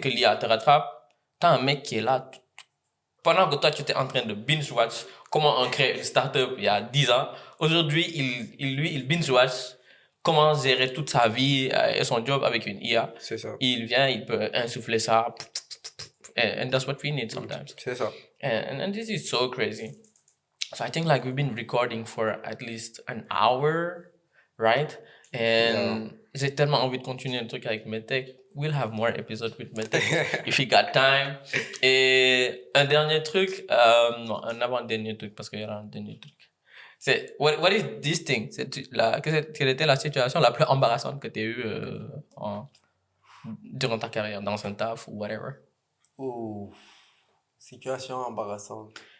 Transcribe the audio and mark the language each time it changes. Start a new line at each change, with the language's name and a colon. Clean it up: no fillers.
French: que l'IA te rattrape. T'as un mec qui est là, pendant que toi, tu étais en train de binge-watch comment on crée une startup il y a 10 ans, aujourd'hui, il binge-watch comment gérer toute sa vie et son job avec une IA. C'est ça. Il vient, il peut insuffler ça.
English: And that's what we need sometimes.
French: C'est ça.
English: And this is so crazy. So I think like we've been recording for at least an hour, right? Yeah.
French: And j'ai tellement envie de continuer le truc avec Medtech.
English: We'll have more episodes with Medtech if he got time.
French: Et un dernier truc, non, un avant-dernier truc parce qu'il y aura un dernier truc. C'est,
English: what is this thing?
French: Quelle était la situation la plus embarrassante que tu as eue durant ta carrière, dans un taf ou whatever? Ouh, situation embarrassante.